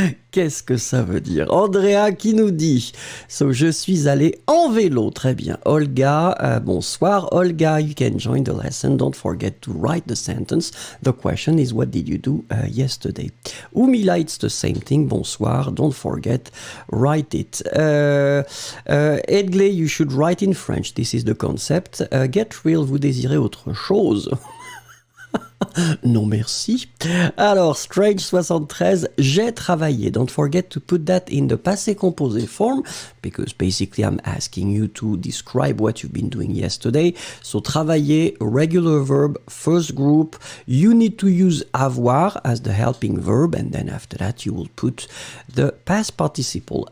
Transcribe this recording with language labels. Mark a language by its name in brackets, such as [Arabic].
[French] Qu'est-ce que ça veut dire? Andrea qui nous dit, so je suis allé en vélo, très bien. [English] Olga, bonsoir. Olga, you can join the lesson. Don't forget to write the sentence. The question is, what did you do yesterday? Umila, it's the same thing. Bonsoir. Don't forget, write it. Edgley, you should write in French. This is the concept. [French] Get real, vous désirez autre chose? Non merci. Alors, Strange 73, j'ai travaillé. [English] Don't forget to put that in the passé composé form, because basically I'm asking you to describe what you've been doing yesterday. So, travailler, regular verb, first group. You need to use avoir as the helping verb, and then after that you will put the past participle.